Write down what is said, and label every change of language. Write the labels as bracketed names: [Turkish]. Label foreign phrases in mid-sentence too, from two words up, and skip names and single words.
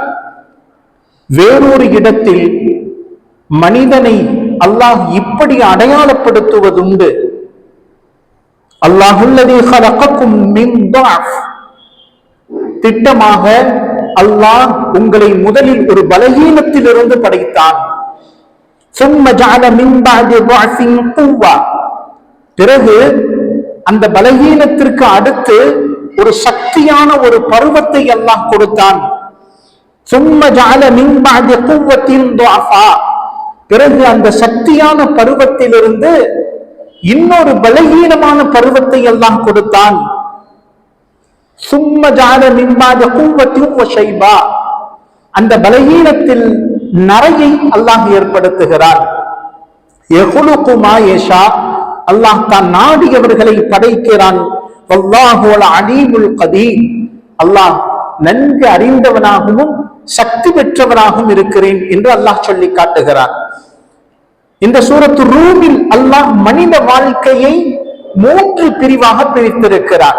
[Tamil] வேறொரு இடத்தில் மனிதனை அல்லாஹ் இப்படி அடையாளப்படுத்துவதுண்டு: [Arabic] الله الذي خلقكم من ضعف, [Tamil] திட்டமாக அல்லாஹ் உங்களை முதலில் ஒரு பலகீனத்திலிருந்து படைத்தான். [Arabic] ثم جعل من بعد ضعف قوة, [Tamil] பிறகு அந்த பலகீனத்திற்கு அடுத்து ஒரு சக்தியான ஒரு பருவத்தை அல்லாஹ் கொடுத்தான். [Arabic] ثم جعل من بعد قوة ضعفا, [Tamil] பிறகு அந்த சக்தியான பருவத்திலிருந்து இன்னொரு பலகீனமான பருவத்தை அல்லாஹ் கொடுத்தான். [Arabic] ثم جعل من بعد قوة وشيبة, [Tamil] அந்த பலகீனத்தில் நரையை அல்லாஹ் ஏற்படுத்துகிறார். [Arabic] يخلق ما يشاء, [Tamil] அல்லாஹ் தான் நாடியவர்களை படைக்கிறான். [Arabic] والله العليم القدير, [Tamil] அல்லாஹ் நன்கு அறிந்தவனாகவும் சக்தி பெற்றவனாகவும் இருக்கிறேன் என்று அல்லாஹ் சொல்லி காட்டுகிறான். இந்த சூரத்து ரூமில் அல்லாஹ் மனித வாழ்க்கையை 3 பிரிவாக பிரித்திருக்கிறார்.